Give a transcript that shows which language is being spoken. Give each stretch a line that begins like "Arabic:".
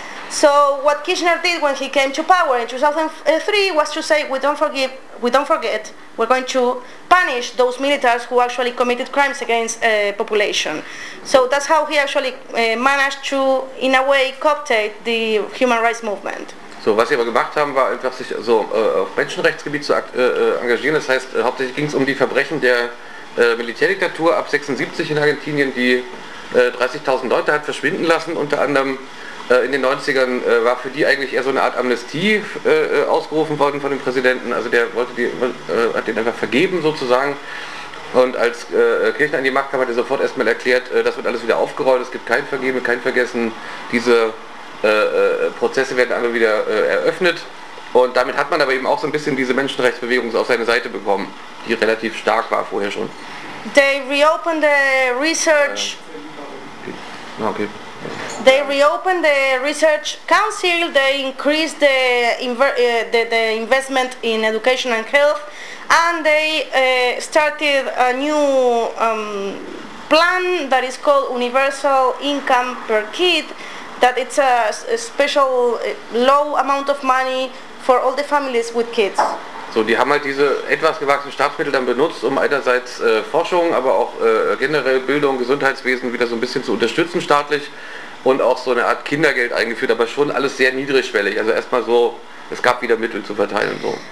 English: So what Kirchner did when he came to power in 2003 was to say, we don't forget, we're going to punish those militaries who actually committed crimes against population. So that's how he actually managed to, in a way, cooptate the human rights movement.
German: So, was sie aber gemacht haben, war einfach sich so auf Menschenrechtsgebiet zu engagieren. Das heißt, hauptsächlich ging es um die Verbrechen der Militärdiktatur ab 76 in Argentinien, die 30.000 Leute hat verschwinden lassen, unter anderem in den 90ern war für die eigentlich eher so eine Art Amnestie ausgerufen worden von dem Präsidenten. Also der wollte hat den einfach vergeben sozusagen. Und als Kirchner an die Macht kam, hat er sofort erstmal erklärt, das wird alles wieder aufgerollt, es gibt kein Vergeben, kein Vergessen. Diese Prozesse werden alle wieder eröffnet. Und damit hat man aber eben auch so ein bisschen diese Menschenrechtsbewegung auf seine Seite bekommen, die relativ stark war vorher schon.
English: They reopened the research. Okay. They reopened the research council, they increased the investment in education and health, and they started a new plan that is called universal income per kid, that it's a special low amount of money for all the families with kids.
German: So, die haben halt diese etwas gewachsenen Staatsmittel dann benutzt, um einerseits Forschung, aber auch generell Bildung, Gesundheitswesen wieder so ein bisschen zu unterstützen staatlich und auch so eine Art Kindergeld eingeführt, aber schon alles sehr niedrigschwellig. Also erstmal so es gab wieder Mittel zu verteilen so.